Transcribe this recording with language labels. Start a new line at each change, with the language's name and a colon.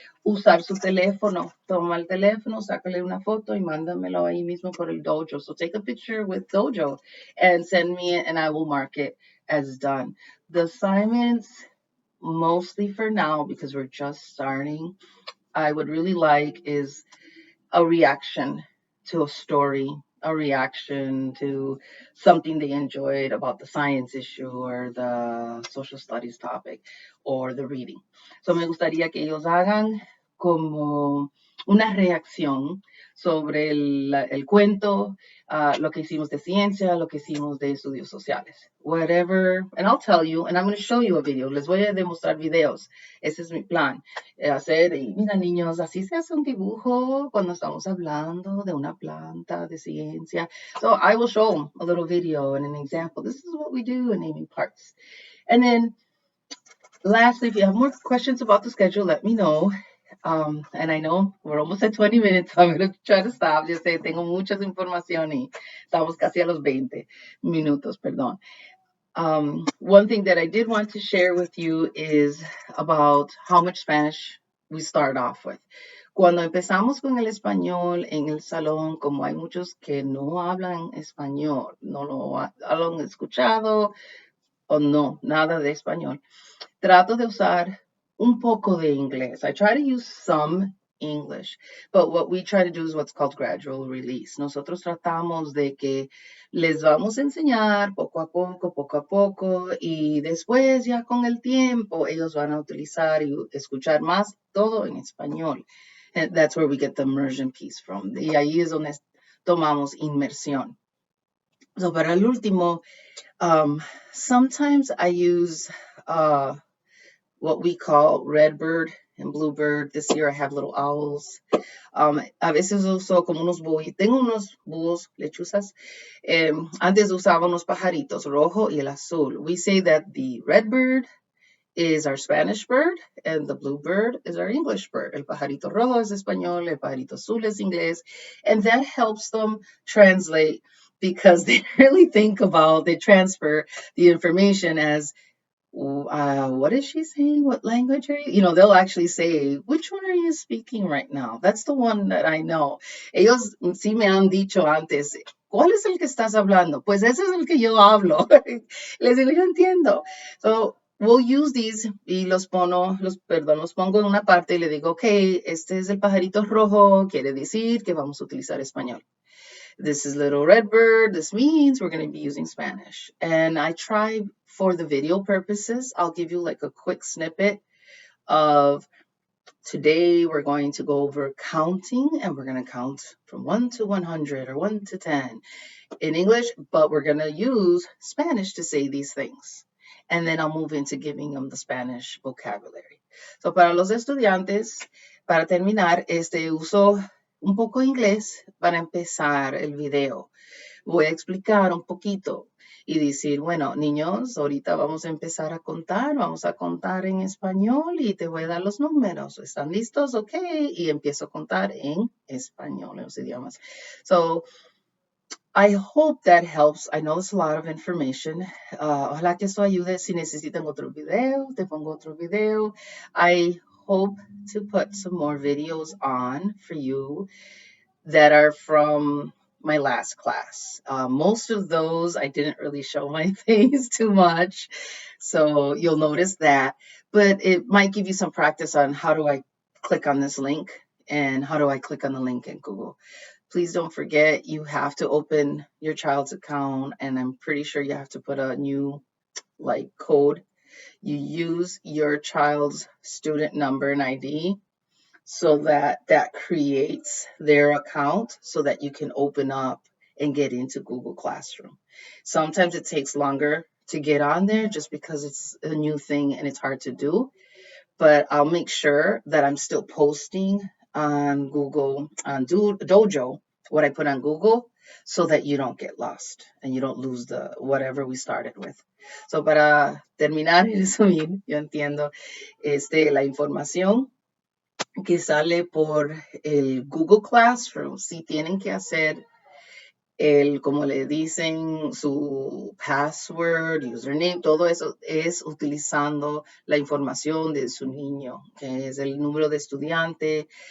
Spanish: Usar su teléfono, toma el teléfono, sácale una foto y mándamelo ahí mismo por el dojo.
English: So take a picture with Dojo and send me it and I will mark it as done. The assignments, mostly for now, because we're just starting, I would really like is a reaction to a story, a reaction to something they enjoyed about the science issue or the social studies topic or the reading.
Spanish: So me gustaría que ellos hagan como una reacción sobre el cuento, lo que hicimos de ciencia, lo que hicimos de estudios sociales.
English: Whatever, and I'll tell you, and I'm going to show you a video.
Spanish: Les voy a demostrar videos. Ese es mi plan. Mira niños, así se hace un dibujo cuando estamos hablando de una planta, de ciencia.
English: So I will show them a little video and an example. This is what we do in naming parts. And then lastly, if you have more questions about the schedule, let me know. And I know we're almost at 20 minutes, so I'm going to try to stop.
Spanish: Yo sé, tengo muchas información y estamos casi a los 20 minutos, perdón.
English: One thing that I did want to share with you is about how much Spanish we start off with.
Spanish: Cuando empezamos con el español en el salón, como hay muchos que no hablan español, no lo han escuchado o no, nada de español, trato de usar un poco de inglés.
English: I try to use some English, but what we try to do is what's called gradual release.
Spanish: Nosotros tratamos de que les vamos a enseñar poco a poco, y después ya con el tiempo ellos van a utilizar y escuchar más todo en español.
English: And that's where we get the immersion piece from.
Spanish: Y ahí es donde tomamos inmersión.
English: So
Spanish: para el último,
English: sometimes I use what we call redbird and bluebird. This year I have little owls.
Spanish: A veces uso como unos búhos. Tengo unos búhos, lechuzas. Antes usaba unos pajaritos, rojo y el azul.
English: We say that the redbird is our Spanish bird and the bluebird is our English bird.
Spanish: El pajarito rojo es español, el pajarito azul es inglés.
English: And that helps them translate because they really think about, they transfer the information as, what is she saying? What language are you? You know, they'll actually say, which one are you speaking right now? That's the one that I know.
Spanish: Ellos sí me han dicho antes, ¿cuál es el que estás hablando? Pues ese es el que yo hablo. Les digo, yo entiendo.
English: So we'll use these
Spanish: y los pongo en una parte y le digo, okay, este es el pajarito rojo, quiere decir que vamos a utilizar español.
English: This is little redbird. This means we're going to be using Spanish. And I try for the video purposes, I'll give you like a quick snippet of today we're going to go over counting, and we're going to count from 1 to 100 or 1 to 10 in English, but we're going to use Spanish to say these things. And then I'll move into giving them the Spanish vocabulary.
Spanish: So para los estudiantes, para terminar, uso un poco inglés para empezar el video. Voy a explicar un poquito y decir, bueno, niños, ahorita vamos a empezar a contar en español y te voy a dar los números. ¿Están listos? Ok. Y empiezo a contar en español, en los idiomas.
English: So, I hope that helps. I know it's a lot of information.
Spanish: Ojalá que esto ayude. Si necesitan otro video, te pongo otro video.
English: I hope to put some more videos on for you that are from my last class. Most of those, I didn't really show my face too much, so you'll notice that. But it might give you some practice on how do I click on this link and how do I click on the link in Google. Please don't forget, you have to open your child's account, and I'm pretty sure you have to put a new code. You use your child's student number and ID so that creates their account so that you can open up and get into Google Classroom. Sometimes it takes longer to get on there just because it's a new thing and it's hard to do, but I'll make sure that I'm still posting on Google, on Dojo, what I put on Google, so that you don't get lost and you don't lose the whatever we started with.
Spanish: So para terminar y resumir, yo entiendo la información que sale por el Google Classroom, si tienen que hacer como le dicen, su password, username, todo eso es utilizando la información de su niño, que es el número de estudiante.